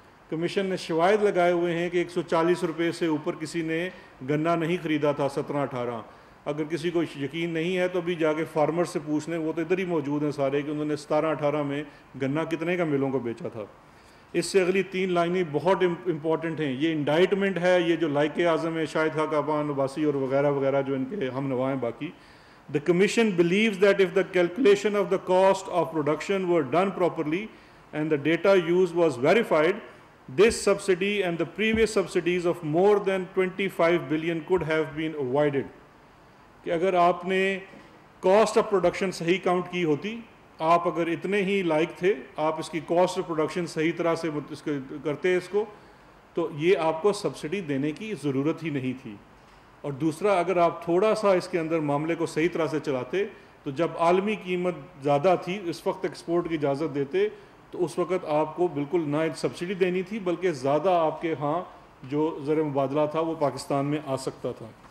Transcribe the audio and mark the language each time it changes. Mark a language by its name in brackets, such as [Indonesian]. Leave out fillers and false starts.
[Urdu] Commission نے شواہد لگائے ہوئے ہیں کہ 140 روپے سے اوپر کسی نے گنا نہیں خریدا تھا 17-18. اگر کسی کو یقین نہیں ہے تو ابھی جا کے فارمر سے پوچھ لیں، وہ تو ادھر ہی موجود ہیں سارے، کہ انہوں نے 17-18 میں گنا کتنے کا ملوں کو بیچا تھا. اس سے اگلی 3 لائنیں بہت امپورٹنٹ ہیں. یہ انڈائٹمنٹ ہے، یہ جو لائق اعظم ہے شاہد خاقان عباسی اور وغیرہ وغیرہ جو ان کے ہم نوا ہیں باقی. [English] The Commission believes that if the calculation of the cost of production were done properly and the data used was verified, This subsidy and the previous subsidies of more than 25 billion could have been avoided. [Urdu] کہ اگر آپ نے cost of production صحیح count کی ہوتی, آپ اگر اتنے ہی لائق تھے, آپ اس کی کاسٹ آف پروڈکشن صحیح طرح سے کرتے اس کو, تو یہ آپ کو سبسڈی دینے کی ضرورت ہی نہیں تھی. اور دوسرا, اگر آپ تھوڑا سا اس کے اندر معاملے کو صحیح طرح سے چلاتے, تو جب عالمی قیمت زیادہ تھی, اس وقت ایکسپورٹ کی اجازت دیتے, تو اس وقت آپ کو بالکل نہ سبسڈی دینی تھی, بلکہ زیادہ آپ کے ہاں جو زر مبادلہ تھا وہ پاکستان میں آ سکتا تھا.